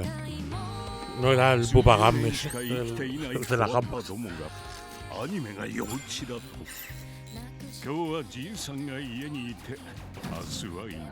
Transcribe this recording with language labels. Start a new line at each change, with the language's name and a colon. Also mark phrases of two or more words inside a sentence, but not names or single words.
Spanish: No era el Bubba Gump ese, el de la gamba.
Japanese: 今日はじいさんが家にいて明日はいない。